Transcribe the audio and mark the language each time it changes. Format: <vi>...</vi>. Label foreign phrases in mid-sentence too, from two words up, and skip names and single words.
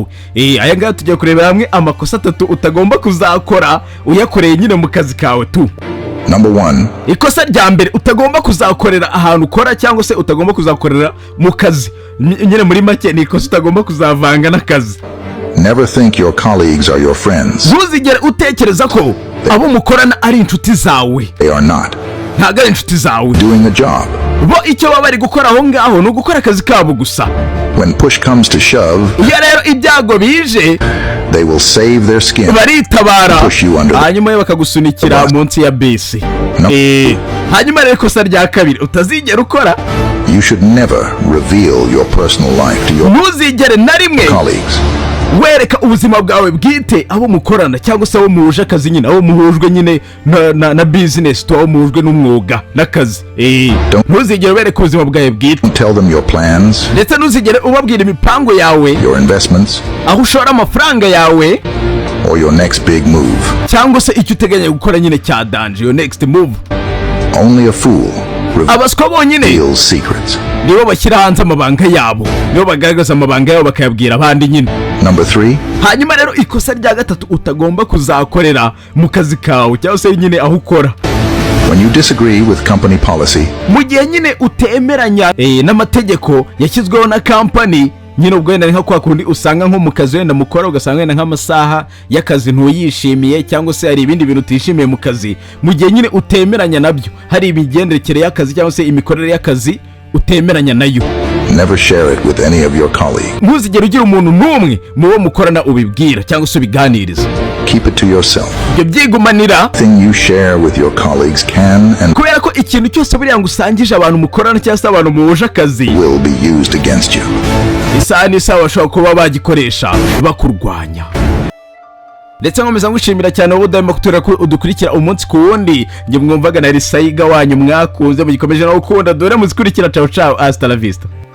<rw>Aya ngaya tugiye kurebera hamwe amakosa 3 utagomba kuzakora uyakoreye nyine mu kazi kawe tu.</rw> <en>Number 1.</en> <rw>Ikosa rya mbere utagomba kuzakorera ahantu ukora cyangwa se utagomba kuzakorera mu kazi. Nyine muri make ni ikosa utagomba kuzavanga n'akazi.</rw> <en>Never think your colleagues are your friends.</en> <rw>Ntuzigere utekereza ko abo mukorana ari inshuti zawe.</rw> <en>They are not.</en> <rw>Ntago ari inshuti zawe.</rw> <en>Doing a job.</en> <rw>Bo icyo baba bari gukora aho ngaho ni ugukora akazi kabo gusa.</rw> <en>When push comes to shove,</en> <rw>iyo rero ibyago bije,</rw> <en>they will save their skin.</en> <rw>Baritabara. Hanyuma bakagusunikira munsi ya bisi. No. Hanyuma rero ikosa rya kabiri utazigera ukora.</rw> <en>You should never reveal your personal life to your</en> <rw>ntuzigere na rimwe</rw> <en>colleagues.</en> <rw>wereka ubuzima bwawe bwite abo mukorana cyangwa se abo muhuje akazi nyine abo muhujwe nyine na business to abo muhujwe n'umwuga n'akazi. Ntuzigere wereka ubuzima bwawe bwite.</rw> <en>Don't tell them your plans.</en> <rw>Ndetse ntuzigere ubabwira imipango yawe,</rw> <en>your investments,</en> <rw>aho ushora amafaranga yawe,</rw> <en>or your next big move.</en> <rw>cyangwa se icyo uteganya gukora nyine cya danger,</rw> <en>your next move. Only a fool</en> <rw>abaswa bonyine</rw> <en>reveals secrets.</en> <rw>nibo bashyira hanze amabanga yabo, nibo bagaragaza amabanga yabo bakayabwira abandi nyine.</rw> <en>Number 3.</en> <rw>Hanyuma rero ikosa rya 3 utagomba kuzakorera mu kazi kawe cyangwa se nyine aho ukora.</rw> <en>When you disagree with company policy,</en> <rw>mu gihe nyine utemeranya n'amategeko yashyizweho na company, nyine ubwo wenda nka kwa kundi usanga nko mu kazi wenda mukora ugasanga wenda nk'amasaha y'akazi ntuyishimiye cyangwa se hari ibindi bintu utishimiye mu kazi, mu gihe nyine utemeranya nabyo, hari imigendekere y'akazi cyangwa se imikorere y'akazi utemeranya nayo,</rw> <en>never share it with any of your colleagues.</en> <rw>ntuzigere ugira umuntu n'umwe mu bo mukorana ubibwira cyangwa se ubiganiriza.</rw> <en>Keep it to yourself.</en> <rw>Ibyo byigumanira.</rw> <en>Thing you share with your colleagues can and</en> <rw>kubera ko ikintu cyose buriya ngo usangije abantu mukorana cyangwa se abantu muhuje akazi</rw> <en>will be used against you.</en> <rw>isaha n'isaha bashobora kuba bagikoresha bakurwanya. Ndetse nkomeza ngushimira cyane wowe udahema udukurikira umunsi ku wundi. Njye mwumvaga na Risayiga wanyu mwakunze mugikomeje no gukunda dore muzikurikira.</rw> <it>Ciao ciao,</it> <es>hasta la vista.</es>